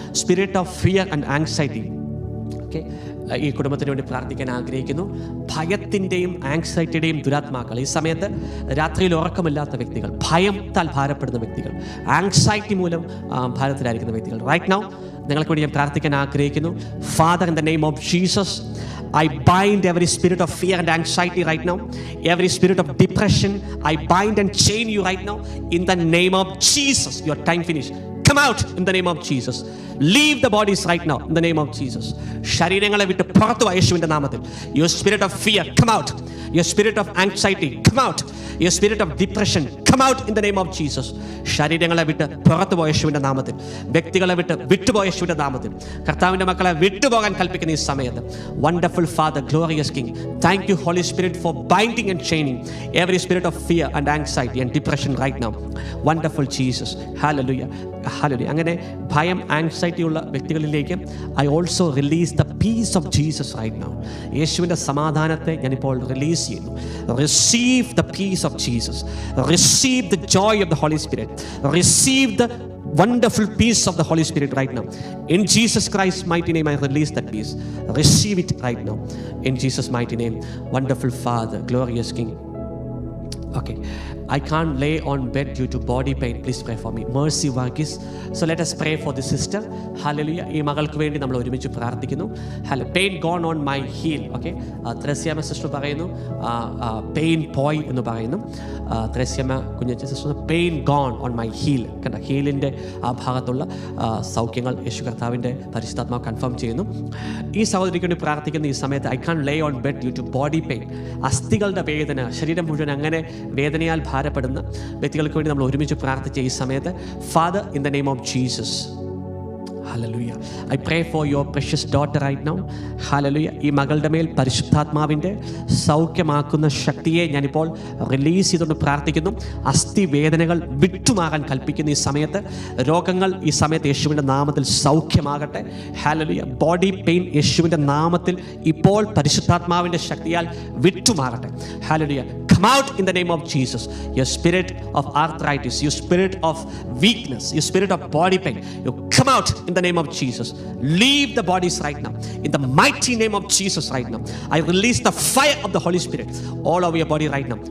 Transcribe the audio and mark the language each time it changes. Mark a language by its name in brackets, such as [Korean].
[English] spirit of fear and anxiety, [Malayalam] okay, ഈ കുടുംബത്തിന് വേണ്ടി പ്രാർത്ഥിക്കാൻ ആഗ്രഹിക്കുന്നു. ഭയത്തിൻ്റെയും ആങ്സൈറ്റിയുടെയും ദുരാത്മാക്കൾ, ഈ സമയത്ത് രാത്രിയിൽ ഉറക്കമില്ലാത്ത വ്യക്തികൾ, ഭയത്താൽ ഭാരപ്പെടുന്ന വ്യക്തികൾ, ആങ്സൈറ്റി മൂലം ഭാരത്തിലായിരിക്കുന്ന വ്യക്തികൾ, റൈറ്റ് നൗ നിങ്ങൾക്ക് വേണ്ടി ഞാൻ പ്രാർത്ഥിക്കാൻ ആഗ്രഹിക്കുന്നു. [English] Father, in the name of Jesus, I bind every spirit of fear and anxiety right now. Every spirit of depression, I bind and chain you right now. In the name of Jesus, your time finished. Come out in the name of Jesus. Leave the bodies right now in the name of Jesus. [Malayalam] ശരീരങ്ങളെ വിട്ട് പുറത്തു വാ യേശുവിൻ്റെ നാമത്തിൽ. [English] Your spirit of fear, come out. Your spirit of anxiety, come out. Your spirit of depression, come out in the name of Jesus. [Malayalam] ശരീരങ്ങളെ വിട്ട് പുറത്തു പോയ യേശുവിൻ്റെ നാമത്തിൽ, വ്യക്തികളെ വിട്ടുപോയ യേശുവിൻ്റെ നാമത്തിൽ, കർത്താവിൻ്റെ മക്കളെ വിട്ടുപോകാൻ കൽപ്പിക്കുന്ന ഈ സമയത്ത്, [English] Wonderful Father, glorious King, thank you Holy Spirit for binding and chaining every spirit of fear and anxiety and depression right now. [Malayalam] Wonderful Jesus. Hallelujah, hallelujah. അങ്ങനെ ഭയം, ആങ്സൈറ്റി ഉള്ള വ്യക്തികളിലേക്ക് [English] I also release the peace of Jesus right now. [Malayalam] യേശുവിൻ്റെ സമാധാനത്തെ ഞാനിപ്പോൾ release ചെയ്യുന്നു. [English] Receive the peace of Jesus, receive the joy of the Holy Spirit, receive the wonderful peace of the Holy Spirit right now. In Jesus Christ's mighty name, I release that peace. Receive it right now. In Jesus' mighty name. Wonderful Father, glorious King. Okay, I can't lay on bed due to body pain. Please pray for me. Mercy Varghese. So let us pray for this sister. Hallelujah. [Malayalam] ഈ മകൾക്ക് വേണ്ടി നമ്മൾ ഒരുമിച്ച് പ്രാർത്ഥിക്കുന്നു. [English] Pain gone on my heel. [Malayalam] Okay, Thresiamma sister പറയുന്നു pain പോയി എന്ന് പറയുന്നു. Thresiamma കുഞ്ഞച്ച sister [English] Pain gone on my heel. [Malayalam] കണ്ട, ഹീലിൻ്റെ ആ ഭാഗത്തുള്ള സൗഖ്യങ്ങൾ യേശു കർത്താവിൻ്റെ പരിശുദ്ധാത്മാവ് കൺഫേം ചെയ്യുന്നു. ഈ സഹോദരിക്ക് വേണ്ടി പ്രാർത്ഥിക്കുന്ന ഈ സമയത്ത് [English] I can lay on bed due to body pain. [Malayalam] അസ്ഥികളുടെ വേദന, ശരീരം മുഴുവൻ അങ്ങനെ വേദനയാൽ ഭാരപ്പെടുന്ന വ്യക്തികൾക്ക് വേണ്ടി നമ്മൾ ഒരുമിച്ച് പ്രാർത്ഥിച്ച ഈ സമയത്ത്, father, in the name of Jesus, hallelujah, [English] I pray for your precious daughter right now. [Malayalam] Hallelujah. ഈ മകളുടെ മേൽ പരിശുദ്ധാത്മാവിൻ്റെ സൗഖ്യമാക്കുന്ന ശക്തിയെ ഞാനിപ്പോൾ റിലീസ് ചെയ്തുകൊണ്ട് പ്രാർത്ഥിക്കുന്നു. അസ്ഥി വേദനകൾ വിട്ടുമാകാൻ കൽപ്പിക്കുന്ന ഈ സമയത്ത്, രോഗങ്ങൾ ഈ സമയത്ത് യേശുവിൻ്റെ നാമത്തിൽ സൗഖ്യമാകട്ടെ. ഹല്ലേലൂയ. ബോഡി പെയിൻ യേശുവിൻ്റെ നാമത്തിൽ ഇപ്പോൾ പരിശുദ്ധാത്മാവിൻ്റെ ശക്തിയാൽ വിട്ടുമാകട്ടെ. Hallelujah. [English] Come out in the name of Jesus. Your spirit of arthritis, your spirit of weakness, your spirit of body pain, you come out in the name of Jesus. Leave the bodies right now. In the mighty name of Jesus right now. I release the fire of the Holy Spirit all over your body right now.